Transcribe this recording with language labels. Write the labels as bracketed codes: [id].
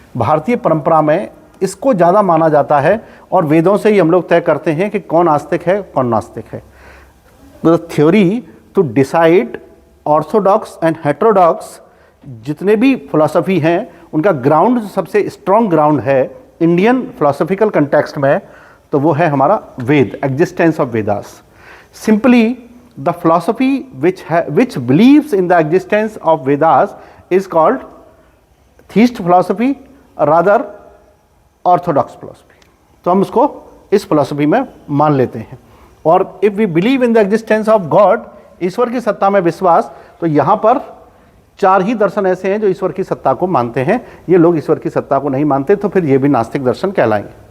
[hi] भारतीय परंपरा में इसको ज़्यादा माना जाता है और वेदों से ही हम लोग तय करते हैं कि कौन आस्तिक है कौन नास्तिक है। [en] the theory to decide orthodox and heterodox [hi] जितने भी फिलॉसफी हैं उनका ग्राउंड सबसे स्ट्रॉन्ग ग्राउंड है इंडियन फिलोसॉफिकल कंटेक्स्ट में, तो वो है हमारा वेद, [en] Existence of Vedas. Simply the philosophy which believes in the existence of Vedas is called theist philosophy, rather orthodox philosophy। [hi] तो हम उसको इस फिलोसफी में मान लेते हैं। और [en] if we believe in the existence of God, [hi] ईश्वर की सत्ता में विश्वास, तो यहाँ पर 4 ही दर्शन ऐसे हैं जो ईश्वर की सत्ता को मानते हैं। ये लोग ईश्वर की सत्ता को नहीं मानते, तो फिर ये भी नास्तिक दर्शन कहलाएंगे।